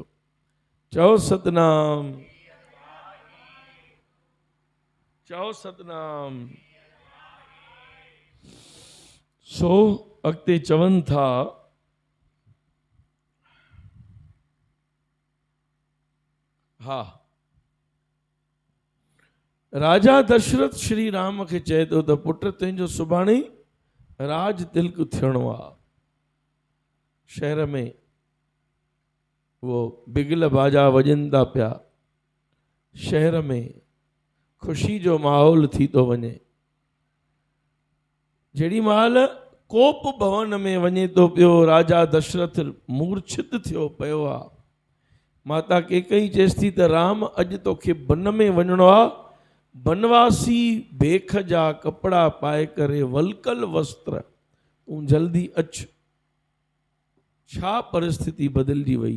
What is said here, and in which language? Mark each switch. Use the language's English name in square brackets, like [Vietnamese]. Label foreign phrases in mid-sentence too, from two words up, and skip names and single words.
[Sindhi] चओ सतनाम। चओ सतनाम। सो अॻिते चवनि था, हा, राजा दशरथ श्री राम खे चए थो त पुट तुंहिंजो सुभाणे राज तिलक थियणो आहे। शहर में वो बिगल बाजा वॼनि था पिया, शहर में ख़ुशी जो माहौल थी थो वञे। जेॾी महिल कोप भवन में वञे थो पियो, राजा दशरथ मूर्छित थियो पियो आहे। माता कैकई चएसि थी त राम अॼु तोखे बन में वञिणो आहे, बनवासी बेख जा कपिड़ा पाए करे, वलकल वस्त्र, तूं जल्दी अच। छा परिस्थिति बदिलजी वई।